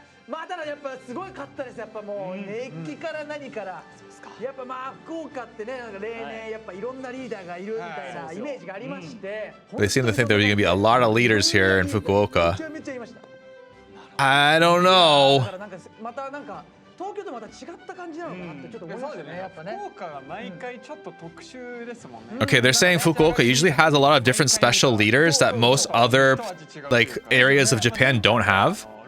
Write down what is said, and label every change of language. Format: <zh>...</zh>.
<ja>まあただやっぱすごい勝ったです。やっぱもう熱気から何からやっぱまあ福岡ってね、なんか例年やっぱいろんなリーダーがいるみたいなイメージがありまして。</ja> <en>They seem to think there's going to be a lot of leaders here in Fukuoka. I don't know.</en> <ja>またなんか東京とまた違った感じなのかなってちょっと思いますよね。やっぱね。福岡が毎回ちょっと特殊ですもんね。</ja> <en>Okay, they're saying Fukuoka usually has a lot of different special leaders that most other like areas of Japan don't have.</en>